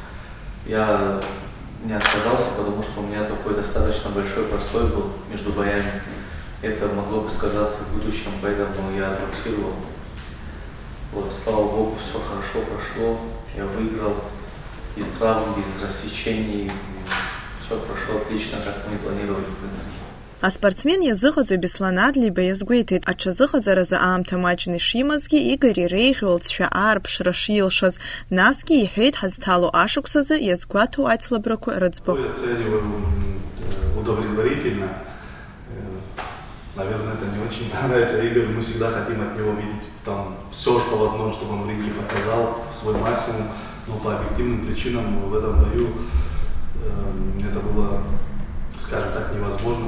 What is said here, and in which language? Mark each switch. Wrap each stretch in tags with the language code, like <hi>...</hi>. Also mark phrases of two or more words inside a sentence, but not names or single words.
<ru>Я не отказался, потому что у меня такой достаточно большой простой был между боями. Это могло бы сказаться в будущем, поэтому я боксировал. Слава Богу, все хорошо прошло. Я выиграл без травм, без рассечений. Все прошло отлично, как мы и планировали, в принципе.</ru> <ab>Аспортсмен иазыҟаҵоит Беслан Адлеиба иазгәеиҭеит, аҽазыҟаҵаразы аамҭа маҷны ишимазгьы, Игорь иреиӷьу аарԥшра шилшаз. Насгьы иҳәеит, ҳазҭало ашықәсазы иазгәаҭоу аицлабрақәа рыӡбахә.</ab> <ru>Удовлетворительно. Наверное, это не очень нравится Игорь. Мы всегда хотим от него видеть там все, что возможно, чтобы он в ринге показал свой максимум. Но по объективным причинам в этом бою это было, скажем так, невозможно.</ru>